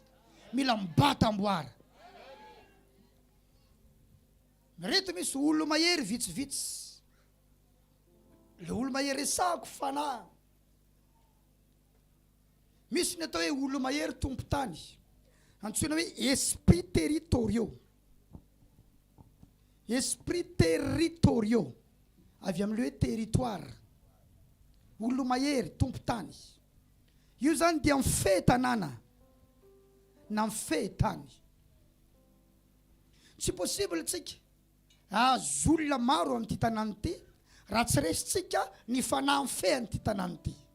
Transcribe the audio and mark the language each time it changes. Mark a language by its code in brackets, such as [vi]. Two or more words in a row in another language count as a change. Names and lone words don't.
[mg] Mila mibata amboara. Reto misy olo-mahery vitsivitsy. Le olo-mahery resako fanahy. Misy ny atao hoe olo-mahery tompo-tany. Antsoina hoe [fr] esprit territoriaux. Esprit territoriaux. [mg] Avy amin'le hoe territoire. Olo-mahery tompo-tany. Io zany dia mifehy tanàna na mifehy tany. Tsy possible tsika azo olona maro amin'ity tanàna ity raha tsy resitsika ny fanahy mifehy amin'ity tanàna ity.